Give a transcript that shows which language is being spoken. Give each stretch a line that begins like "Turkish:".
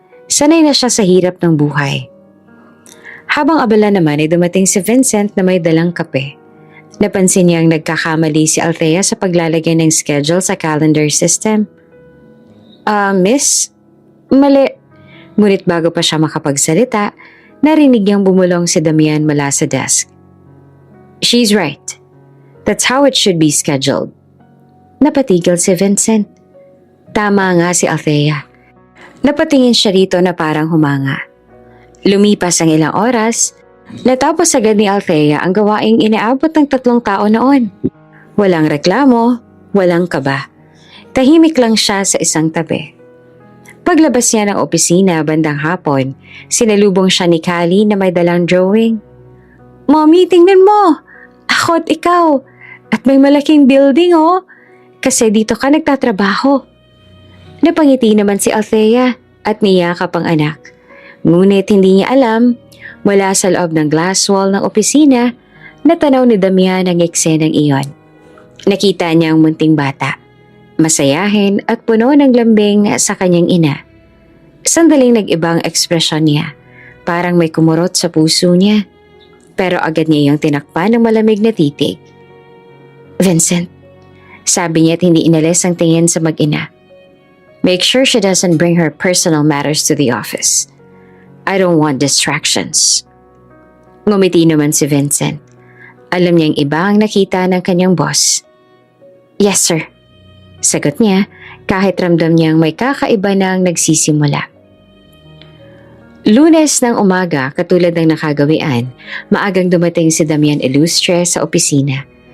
Filipino: Sanay na siya sa hirap ng buhay. Habang abala naman ay dumating si Vincent na may dalang kape. Napansin niyang nagkakamali si Althea sa paglalagay ng schedule sa calendar system. Miss? Mali." Ngunit bago pa siya makapagsalita, narinig niyang bumulong si Damian mula sa desk.
English: "She's right. That's how it should be scheduled."
Filipino: Napatigil si Vincent. Tama nga si Althea. Napatingin siya rito na parang humanga. Lumipas ang ilang oras, natapos agad ni Althea ang gawaing inaabot ng 3 tao noon. Walang reklamo, walang kaba. Tahimik lang siya sa isang tabi. Paglabas niya ng opisina bandang hapon, sinalubong siya ni Callie na may dalang drawing. "Mommy, tingnan mo! Ako at ikaw! At may malaking building oh! Kasi dito ka nagtatrabaho." Napangiti naman si Althea at niyakap ang anak. Ngunit hindi niya alam, mula sa loob ng glass wall ng opisina, natanaw ni Damian ang eksenang iyon. Nakita niya ang munting bata. Masayahin at puno ng lambing sa kanyang ina. Sandaling nag-ibang ekspresyon niya, parang may kumurot sa puso niya. Pero agad niya yung tinakpan ng malamig na titig. "Vincent," sabi niya at hindi inalis ang tingin sa mag-ina.
English: "Make sure she doesn't bring her personal matters to the office. I don't want distractions."
Filipino: Ngumiti naman si Vincent. Alam niyang iba ang nakita ng kanyang boss.
English: "Yes sir,"
Filipino: sagot niya kahit ramdam niyang may kakaiba na ang nagsisimula. Lunes ng umaga, katulad ng nakagawian, maagang dumating si Damian Illustre sa opisina.